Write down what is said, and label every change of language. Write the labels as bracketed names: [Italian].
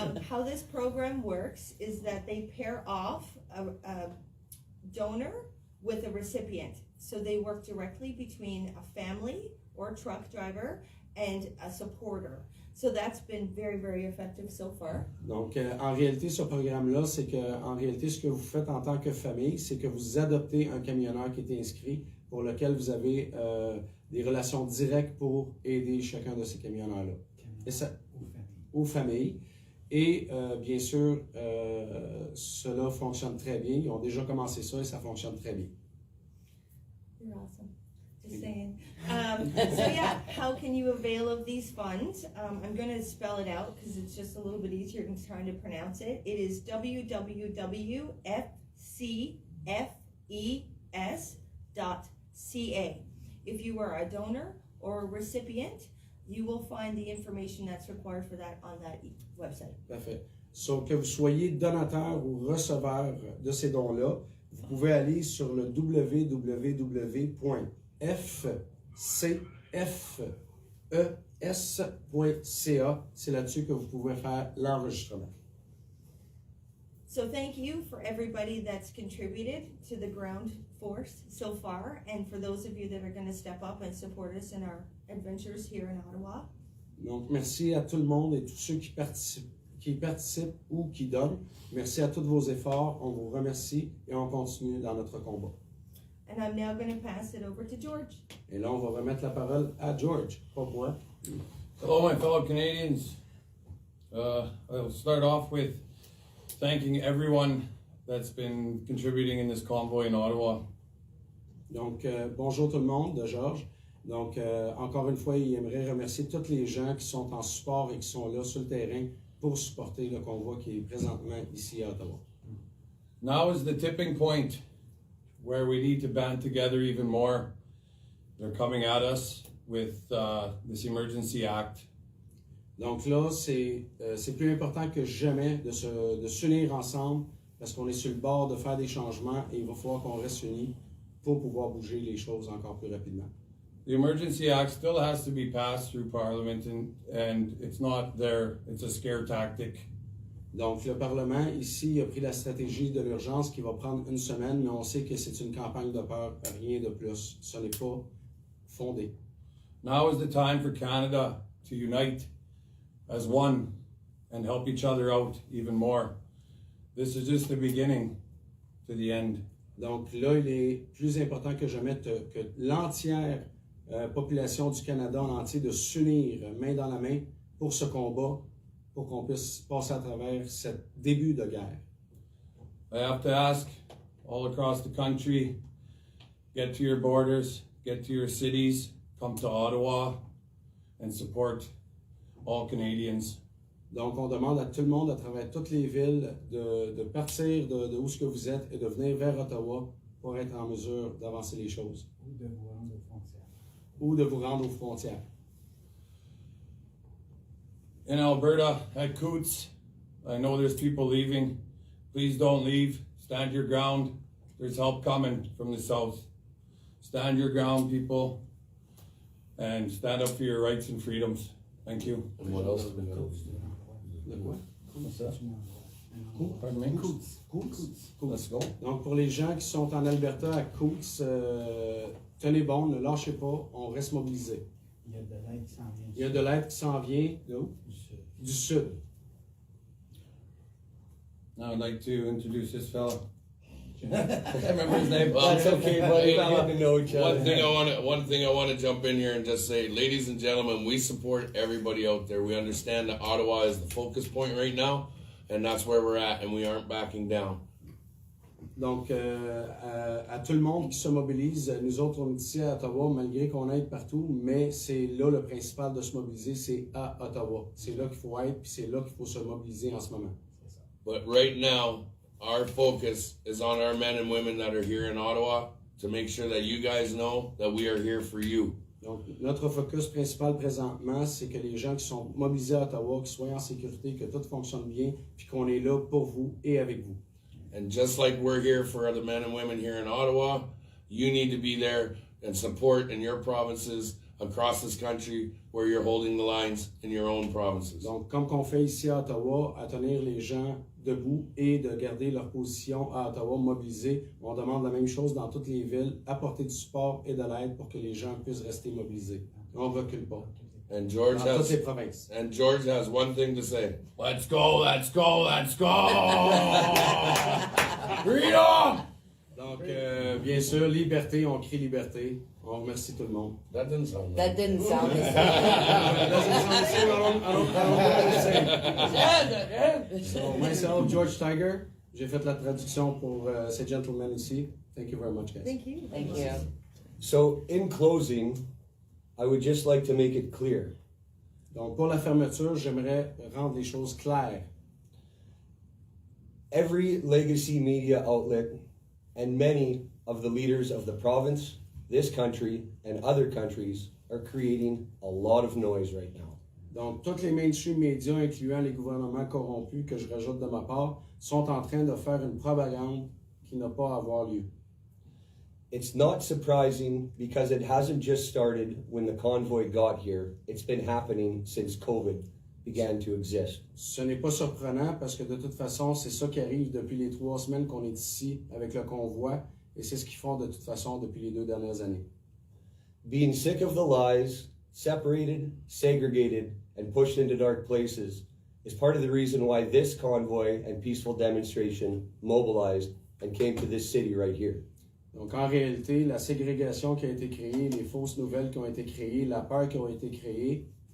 [English] How this program works is that they pair off a donor with a recipient. So they work directly between a family or a truck driver and a supporter. So that's been very, very effective so far. [French] Donc, en réalité, ce programme-là, c'est que, en réalité, ce que vous faites en tant que famille, c'est que vous adoptez un camionneur qui est inscrit, pour lequel vous avez des relations directes pour aider chacun de ces camionneurs-là. Et ça, aux familles. Et bien sûr, cela fonctionne très bien. Ils ont déjà commencé ça et ça fonctionne très bien. [English] You're awesome. Just saying. So yeah, how can you avail of these funds? I'm going to spell it out because it's just a little bit easier than trying to pronounce it. It is www.fcfes.ca. If you are a donor or a recipient, you will find the information that's required for that on that website. [French] Parfait. So, que vous soyez donateur ou receveur de ces dons-là, vous pouvez aller sur le www.fcfes.ca. C'est là-dessus que vous pouvez faire l'enregistrement. [English] So thank you for everybody that's contributed to the ground force so far, and for those of you that are going to step up and support us in our adventures here in Ottawa. [French] Donc, merci à tout le monde et tous ceux qui participent ou qui donnent. Merci à tous vos efforts. On vous remercie et on continue dans notre combat. [English] And I'm now going to pass it over to George. [French] Et là, on va remettre la parole à George, pas moi. [English] Hello, my fellow Canadians. I'll start off with thanking everyone that's been contributing in this convoy in Ottawa. [French] Donc, bonjour tout le monde, de Georges. Donc, encore une fois, il aimerait remercier tous les gens qui sont en support et qui sont là sur le terrain pour supporter le convoi qui est présentement ici à Ottawa. [English] Now is the tipping point where we need to band together even more. They're coming at us with this Emergency Act. [French] Donc là, c'est plus important que jamais de s'unir ensemble parce qu'on est sur le bord de faire des changements et il va falloir qu'on reste unis pour pouvoir bouger les choses encore plus rapidement. [English] The Emergency Act still has to be passed through Parliament and it's not there, it's a scare tactic. [French] Donc le Parlement ici a pris la stratégie de l'urgence qui va prendre une semaine, mais on sait que c'est une campagne de peur, rien de plus. Ce n'est pas fondé. [English] Now is the time for Canada to unite as one and help each other out even more. This is just the beginning to the end. [French] Donc là, il est plus important que jamais que l'entière population du Canada en entier de s'unir main dans la main pour ce combat, pour qu'on puisse passer à travers ce début de guerre. [English] I have to ask all across the country, get to your borders, get to your cities, come to Ottawa and support all Canadians. [French] Donc, on demande à tout le monde à travers toutes les villes de partir de où ce que vous êtes et de venir vers Ottawa pour être en mesure d'avancer les choses. Ou de vous rendre aux frontières. [English] In Alberta, at Coots, I know there's people leaving. Please don't leave. Stand your ground. There's help coming from the south. Stand your ground, people, and stand up for your rights and freedoms. Thank you. And what else has been done? [French] De quoi? [English] What's that? Pardon me? Coots. Let's go. [French] Donc, pour les gens qui sont en Alberta, à Coots, tenez bon, ne lâchez pas, on reste mobilisés. Il y a de l'aide qui s'en vient. Il y a de l'aide qui s'en vient d'où? Du sud. [English] Now I'd like to introduce this fella. I remember his name. Well, That's okay, buddy. We're getting to know each other. One thing I want to jump in here and just say, ladies and gentlemen, we support everybody out there. We understand that Ottawa is the focus point right now, and that's where we're at, and we aren't backing down. [French] Donc, à tout le monde qui se mobilise, nous autres, on est ici à Ottawa, malgré qu'on aide partout, mais c'est là le principal de se mobiliser, c'est à Ottawa. C'est là qu'il faut être, puis c'est là qu'il faut se mobiliser en ce moment. [English] But right now, our focus is on our men and women that are here in Ottawa to make sure that you guys know that we are here for you. [French] Donc, notre focus principal présentement, c'est que les gens qui sont mobilisés à Ottawa, qu'ils soient en sécurité, que tout fonctionne bien, puis qu'on est là pour vous et avec vous. [English] And just like we're here for the men and women here in Ottawa, you need to be there and support in your provinces across this country where you're holding the lines in your own provinces. [French] Donc, comme qu'on fait ici à Ottawa, à tenir les gens debout et de garder leur position à Ottawa mobilisés, on demande la même chose dans toutes les villes, apporter du support et de l'aide pour que les gens puissent rester mobilisés. On ne recule pas. [English] And George [French] Dans toutes les provinces. [English] And George has one thing to say. Let's go, let's go, let's go! Freedom! [French] Donc, bien sûr, liberté, on crie liberté. On remercie tout le monde. [English] That didn't sound That didn't sound the same. So, myself, [French] George Tiger, j'ai fait la traduction pour ces gentlemen ici. [English] Thank you very much, guys. Thank you. Thank you. So, in closing, I would just like to make it clear. [French] Donc, pour la fermeture, j'aimerais rendre les choses claires. [English] Every legacy media outlet and many of the leaders of the province, this country, and other countries are creating a lot of noise right now. [French] Donc, tous les mainstream médias, incluant les gouvernements corrompus, que je rajoute de ma part, sont en train de faire une propagande qui n'a pas à avoir lieu. [English] It's not surprising because it hasn't just started when the convoy got here. It's been happening since COVID began to exist. [French] Ce n'est pas surprenant parce que de toute façon, c'est ça qui arrive depuis les 3 semaines qu'on est ici avec le convoi et c'est ce qu'ils font de toute façon depuis les 2 dernières années. [English] Being sick of the lies, separated, segregated, and pushed into dark places is part of the reason why this convoy and peaceful demonstration mobilized and came to this city right here. [French] Donc, en réalité, la ségrégation qui a été créée, les fausses nouvelles qui ont été créées, la peur qui a été créée,